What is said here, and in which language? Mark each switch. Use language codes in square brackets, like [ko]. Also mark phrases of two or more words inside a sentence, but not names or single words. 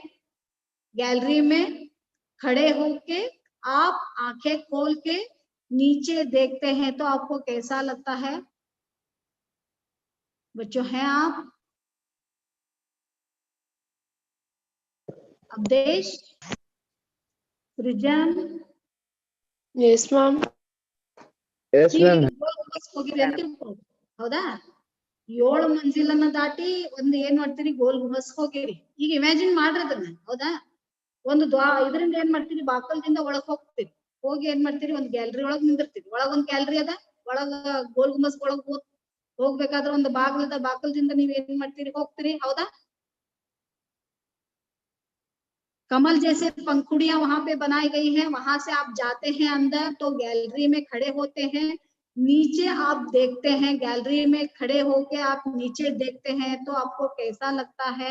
[hi] गैलरी में खड़े होके आप आंखें खोल के नीचे देखते हैं, तो आपको कैसा लगता है बच्चों? हैं आप? अवधेश, सृजन? [en] Yes, ma'am. Yes, ma'am. [kn] ಹೋಗಿರಿ ಅಂತ ತಿಳ್ಕೊ. ಹೌದಾ? 7 ಮಂಜಿಲನ್ನ ದಾಟಿ ಒಂದು ಏನ್ ಮಾಡ್ತೀರಿ, ಗೋಲ್ ಗುಂಬಸ್ ಹೋಗಿರಿ. ಈಗ ಇಮ್ಯಾಜಿನ್ ಮಾಡ್ರಿ ಅದನ್ನ. ಹೌದಾ? ಒಂದು ಇದರಿಂದ ಏನ್ ಮಾಡ್ತೀರಿ, ಬಾಕಲ್ದಿಂದ ಒಳಗ್ ಹೋಗ್ತೀರಿ. ಹೋಗಿ ಏನ್ ಮಾಡ್ತೀರಿ, ಒಂದು ಗ್ಯಾಲರಿ ಒಳಗ್ ನಿಂದಿರ್ತೀರಿ. ಒಳಗ್ ಒಂದ್ ಗ್ಯಾಲರಿ ಅದ, ಒಳಗ ಗೋಲ್ ಗುಂಬಸ್ ಒಳಗ್ ಹೋಗ್ಬೇಕಾದ್ರೆ ಒಂದು ಬಾಗಿಲದ, ಬಾಕಲ್ದಿಂದ ನೀವ್ ಏನ್ ಮಾಡ್ತೀರಿ, ಹೋಗ್ತೀರಿ. ಹೌದಾ? [hi] कमल जैसे पंखुड़ियां वहां पे बनाई गई हैं, वहां से आप जाते हैं अंदर, तो गैलरी में खड़े होते हैं। नीचे आप देखते हैं, गैलरी में खड़े होके आप नीचे देखते हैं, तो आपको कैसा लगता है?